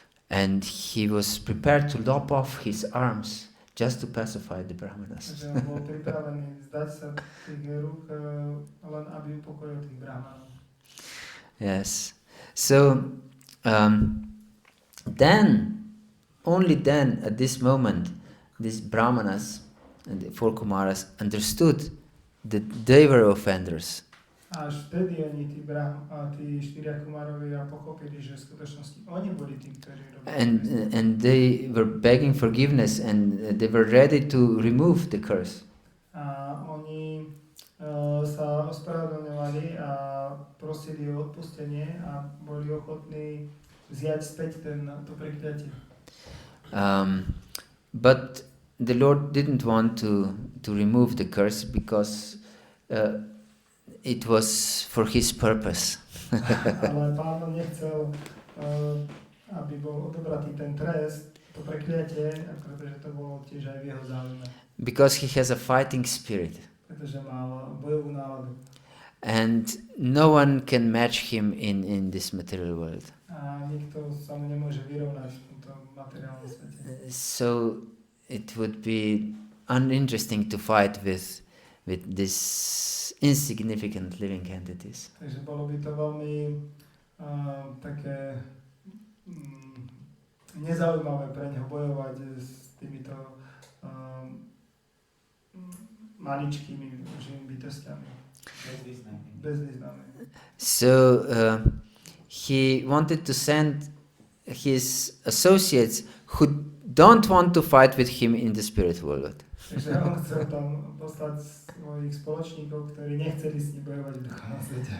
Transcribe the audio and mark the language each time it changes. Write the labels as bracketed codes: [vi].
[en] And he was prepared to lop off his arms just to pacify the Brahmanas. [sk] Takže on bol pripravený zdať sa tých rúk, len aby upokojil tých Brahmanov. [en] Yes. So then, only then, at this moment, these Brahmanas and the four Kumaras understood that they were offenders. [sk] Až vtedy oni tí štyria Kumarovia pochopili, že v skutočnosti oni boli tí, ktorí robili. [en] And they were begging forgiveness, and they were ready to remove the curse. [sk] A oni sa ospravedlňovali a prosili o odpustenie a boli ochotní vziať späť to prekliatie. [en] But the Lord didn't want to remove the curse because it was for his purpose. [sk] Ale Pán nechcel, aby bol odobratý ten trest, to prekliatie, pretože to bolo tiež aj v jeho záujme. [en] Because he has a fighting spirit. [sk] Pretože mal bojovú náladu. [en] And no one can match him in this material world. [sk] A nikto sa mu nemôže vyrovnať v tomto materiálnom svete. [en] So it would be uninteresting to fight with this insignificant living entities. [sk] Takže bolo by to veľmi také nezaujímavé pre neho bojovať s týmito maličkými živými bytostiami. Bezvýznamnými. [en] So he wanted to send his associates who don't want to fight with him in the spiritual world. [sk] Takže on chcel tam poslať svojich spoločníkov, ktorí nechceli s ním bojovať v duchovnom svete.